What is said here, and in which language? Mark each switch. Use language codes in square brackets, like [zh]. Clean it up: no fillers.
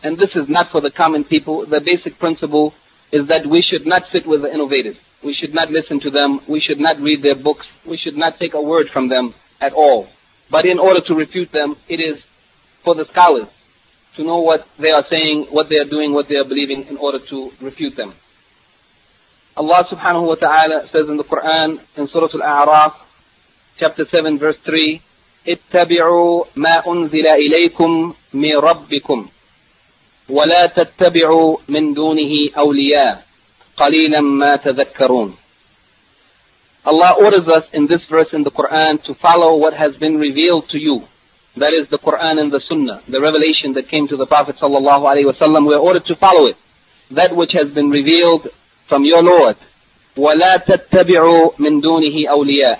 [en] And this is not for the common people. The basic principle is that we should not sit with the innovators. We should not listen to them. We should not read their books. We should not take a word from them at all. But in order to refute them, it is for the scholars to know what they are saying, what they are doing, what they are believing in order to refute them. Allah subhanahu wa ta'ala says in the Quran, in Surah Al-A'raf, chapter 7, verse 3, [ar] اتَّبِعُوا مَا أُنزِلَ إِلَيْكُمْ مِنْ رَبِّكُمْ وَلَا تَتَّبِعُوا مِنْ دُونِهِ أَوْلِيَاءَ قَلِيلًا مَا تَذَكَّرُونَ. [en] Allah orders us in this verse in the Quran to follow what has been revealed to you. That is the Quran and the Sunnah, the revelation that came to the Prophet sallallahu alaihi wasallam. We are ordered to follow it. That which has been revealed from your Lord. [ar] وَلَا تَتَّبِعُوا مِنْ دُونِهِ أَوْلِيَاءَ.